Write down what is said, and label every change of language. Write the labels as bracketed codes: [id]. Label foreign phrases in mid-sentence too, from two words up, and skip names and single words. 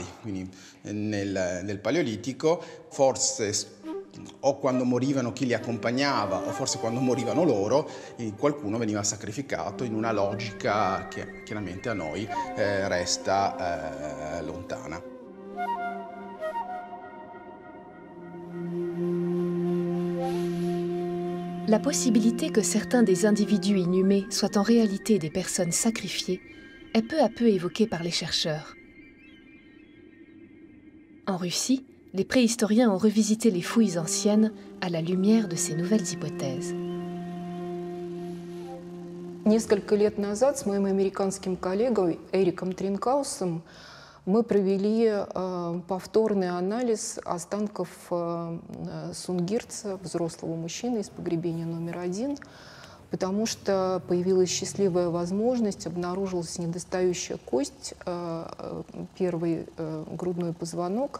[it] Quindi nel Paleolitico forse o quando morivano chi li accompagnava o forse quando morivano loro, qualcuno veniva sacrificato in una logica che chiaramente a noi resta lontana. [fr] La possibilité que certains des individus inhumés soient en réalité des personnes sacrifiées est peu à peu évoquée par les chercheurs. En Russie, les préhistoriens ont revisité les fouilles anciennes à la lumière de ces nouvelles hypothèses. [ru] Несколько лет назад с моим американским коллегой Эриком Тринкаусом мы провели повторный анализ останков сунгирца, взрослого мужчины из погребения номер 1, потому что появилась счастливая возможность, обнаружилась недостающая кость, первый грудной позвонок.